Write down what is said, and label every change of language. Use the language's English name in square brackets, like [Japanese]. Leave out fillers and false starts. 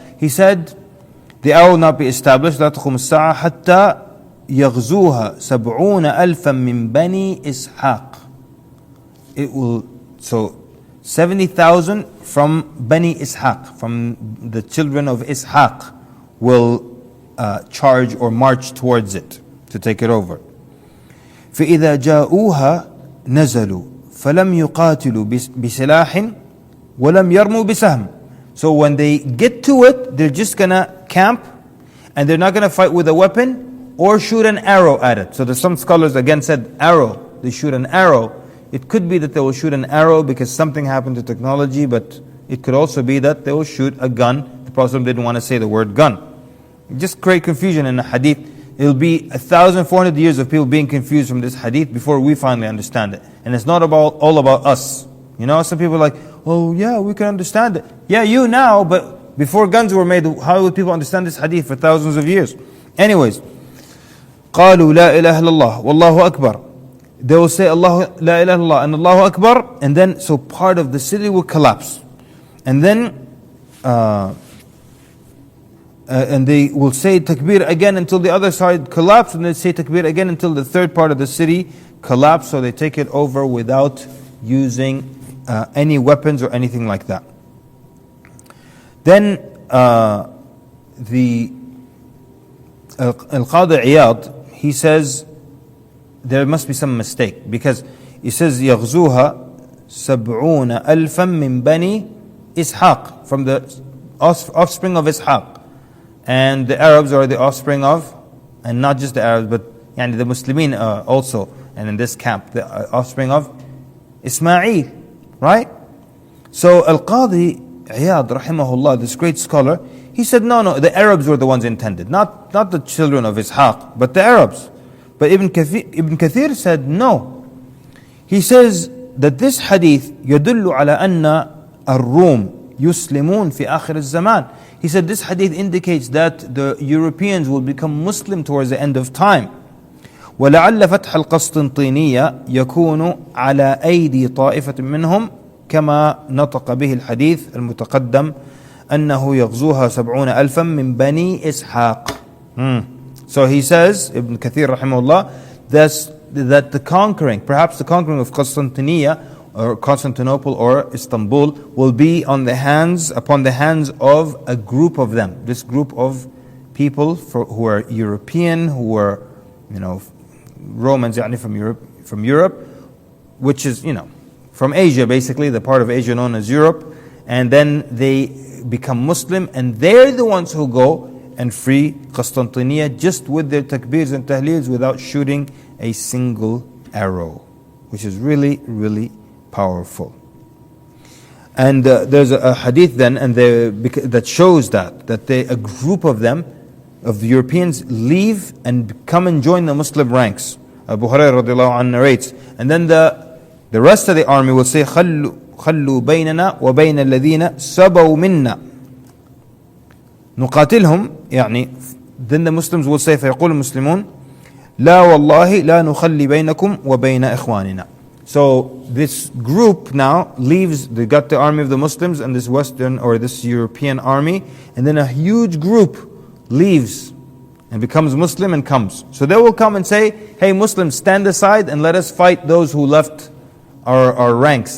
[English] He said, the hour will not be established, [Arabic] لا تقوم الساعة حتى يغزوها 70,000 من بني إسحاق. [English] It will, so 70,000 from Bani Ishaq, from the children of Ishaq, will charge or march towards it to take it over. [Arabic] فإذا جاءوها نزلوا فلم يقاتلوا بسلاح ولم يرموا بسهم. [English] So when they get to it, they're just gonna camp, and they're not gonna fight with a weapon or shoot an arrow at it. So there's some scholars again said arrow, they shoot an arrow. It could be that they will shoot an arrow because something happened to technology, but it could also be that they will shoot a gun. The Prophet didn't want to say the word gun. Just create confusion in the hadith. It'll be 1,400 years of people being confused from this hadith before we finally understand it. And it's not all about us. Some people are like, oh yeah, we can understand it. Yeah, you now, but before guns were made, how would people understand this hadith for thousands of years? Anyways, [Arabic] قالوا لا إله إلا الله والله أكبر. [English] They will say Allah, La ilaha illallah, and Allahu Akbar, and then so part of the city will collapse. And then and they will say takbir again until the other side collapse, and they say takbir again until the third part of the city collapse, so they take it over without using any weapons or anything like that. Then the Al-Qadi Iyad, he says there must be some mistake, because he says [Arabic] يغزوها 70,000 من بني إسحاق, [English] from the offspring of Ishaq, and the Arabs are the offspring of, and not just the Arabs but the Muslimin also, and in this camp the offspring of Ismail, right? So Al-Qadi Iyad rahimahullah, this great scholar, he said no, the Arabs were the ones intended, not the children of Ishaq, but the Arabs. But Ibn Kathir said no. He says that this hadith [Arabic] يدل على أن الروم يسلمون في آخر الزمان. [English] He said this hadith indicates that the Europeans will become Muslim towards the end of time. [Arabic] ولعل فتح القسطنطينية يكون على أيدي طائفة منهم كما نطق به الحديث المتقدم أنه يغزوها 70,000 من بني إسحاق. [English] So he says, Ibn Kathir rahimahullah, that the conquering, perhaps the conquering of Constantinople or Istanbul will be upon the hands of a group of them. This group of people who are European, who are, Romans from Europe, which is, from Asia basically, the part of Asia known as Europe, and then they become Muslim, and they're the ones who go and free Constantinople just with their takbirs and tahleels without shooting a single arrow, which is really, really powerful. And there's a hadith then, and that shows that a group of them, of the Europeans, leave and come and join the Muslim ranks. Abu Hurairah radiallahu anhu narrates, and then the rest of the army will say, [Arabic] خلوا بيننا وبين الذين سبوا منا نقاتلهم. [English] Then the Muslims will say, [Arabic] فيقول المسلمون لا والله لا نخلي بينكم وبين إخواننا. [English] So this group now leaves, they got the army of the Muslims and this Western or this European army, and then a huge group leaves and becomes Muslim and comes. So they will come and say, hey Muslims, stand aside and let us fight those who left our ranks.